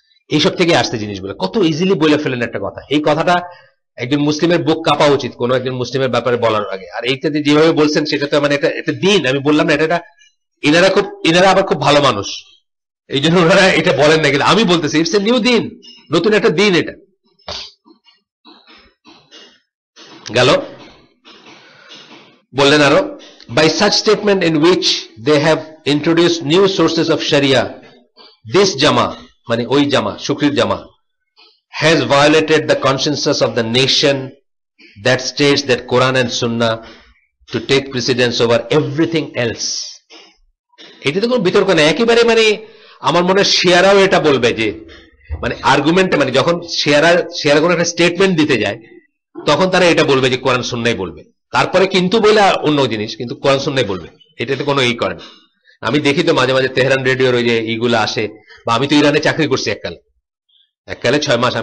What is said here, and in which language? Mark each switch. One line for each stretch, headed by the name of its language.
Bangla: এইসব থেকে আসতে জিনিসগুলো কত ইজিলি বলে ফেলেন একটা কথা। এই কথাটা একজন মুসলিমের বুক কাঁপা উচিত কোন একজন মুসলিমের ব্যাপারে বলার আগে। আর এইটাতে যেভাবে বলছেন সেটা তো মানে এটা দিন, আমি বললাম না এটা এনারা আবার খুব ভালো মানুষ, এই জন্য ওনারা এটা বলেন না, কিন্তু আমি বলতেছি
English: it's a new
Bangla: দিন, নতুন একটা দিন এটা গেল। বললেন আরো,
English: by such statement in which they have introduced new sources of Sharia, this Jama,
Bangla: মানে ওই জামা, শুকরির জামা,
English: has violated the consensus of the nation that states that Quran and Sunnah to take precedence over everything else.
Bangla: এটা তো কোনো বিতর্ক নেই একেবারে। মানে আমার মনে হয় শেয়ারাও এটা বলবে যে, মানে আর্গুমেন্টে, মানে যখন শেয়ারা কোনো একটা স্টেটমেন্ট দিতে যায় তখন তারা এটা বলবে যে কোরআন সুন্নাহই বলবে, তারপরে কিন্তু বলে অন্য জিনিস, কিন্তু কোরআন সুন্নাহই বলবে, এটাতে কোনো ই করে না। আমি দেখি তো মাঝে মাঝে তেহরান রেডিওর ওই যে ইগুলা আসে, বা আমি তো ইরানে চাকরি করছি এককালে 6 মাস।